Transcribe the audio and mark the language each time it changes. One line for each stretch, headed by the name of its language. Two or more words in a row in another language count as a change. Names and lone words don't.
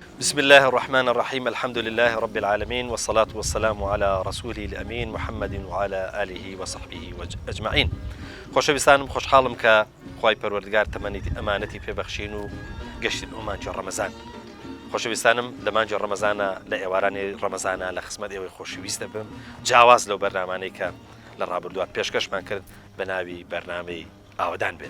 Arabic: بسم الله الرحمن الرحيم الحمد لله رب العالمين والصلاة والسلام على رسوله الأمين محمد وعلى آله وصحبه أجمعين.
Central Kurdish: خۆشەویستانم خۆشحاڵم کە خوای پەروەردگار تەمەنی ئەمانەتی پێبەخشین و گەشتن ئەو مانجی ڕەمەزان. خۆشەویستانم لە مانجی ڕەمەزانە لە ئێوارانی ڕەمەزانە لە خزمەت ئێوەی خۆشەویستە بم جیاواز لەو بەرنامانەی کە لە ڕابردووە پێشکەشمان کرد بە ناوی بەرنامەی ئاودان بێت.